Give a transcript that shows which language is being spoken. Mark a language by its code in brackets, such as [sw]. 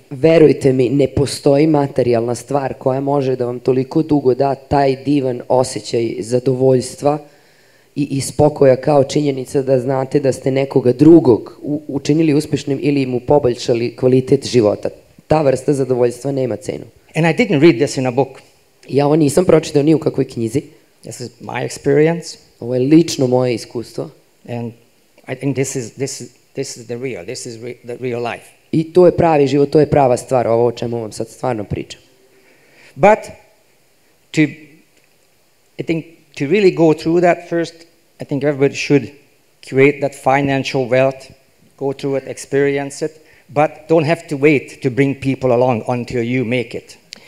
[sr] Verujte mi, ne postoji materijalna stvar koja može da vam toliko dugo da taj divan osjećaj zadovoljstva i spokoja kao činjenica da znate da ste nekoga drugog učinili uspešnim ili mu poboljšali kvalitet života. Ta vrsta zadovoljstva nema cenu. [en] And I didn't read this in a book. [sr] Ja ovo nisam pročitao ni u kakvoj knjizi. [en] This is my experience. [sr] Ovo je lično moje iskustvo. [en] And I think this is the real life. [sr] I to je pravi život, to je prava stvar, ovo o čemu vam sad stvarno pričam. [en] But I think to really go through that first, I think everybody should create that financial wealth, go through it, experience it, but don't have to wait to bring people along until you make it.